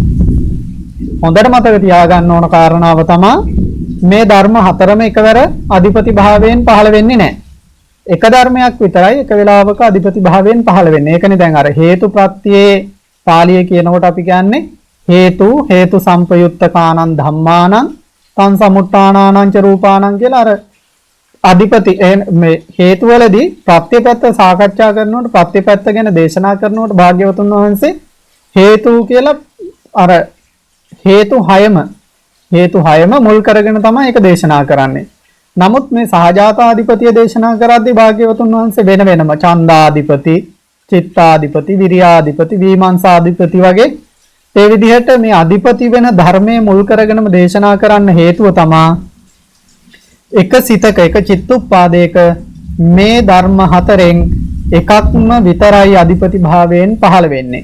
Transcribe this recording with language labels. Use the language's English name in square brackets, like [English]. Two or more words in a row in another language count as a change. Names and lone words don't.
[Sinhala] හොඳට මතක තියාගන්න ඕන කාරණාව තමයි මේ ධර්ම හතරම එකවර අධිපති භාවයෙන් පහළ වෙන්නේ නැහැ. එක ධර්මයක් විතරයි එක වෙලාවක අධිපති භාවයෙන් පහළ වෙන්නේ. ඒකනේ දැන් අර හේතු ප්‍රත්‍යයේ පාළියේ කියනකොට අපි කියන්නේ [Pali] හේතු සම්පයුත්තකානං ධම්මානං තං සමුට්ඨානානං ච රූපානං [Sinhala] කියලා අර අධිපති මේ හේතු වලදී ප්‍රත්‍ය පැත්ත සාකච්ඡා කරනකොට ප්‍රත්‍ය පැත්ත ගැන දේශනා කරනකොට භාග්‍යවතුන් වහන්සේ හේතු කියලා අර හේතු 6ම මුල් කරගෙන තමයි ඒක දේශනා කරන්නේ. නමුත් මේ සහජාතාධිපතිය දේශනා කරද්දී භාග්‍යවතුන් වහන්සේ වෙන වෙනම ඡන්දාධිපති, චිත්තාධිපති, විරියාධිපති, විමංශාධිපති වගේ ඒ විදිහට මේ අධිපති වෙන ධර්මයේ මුල් කරගෙනම දේශනා කරන්න හේතුව තමා එක සිතක එක චිත්තුප්පාදයක මේ ධර්ම හතරෙන් එකක්ම විතරයි අධිපති භාවයෙන් පහළ වෙන්නේ.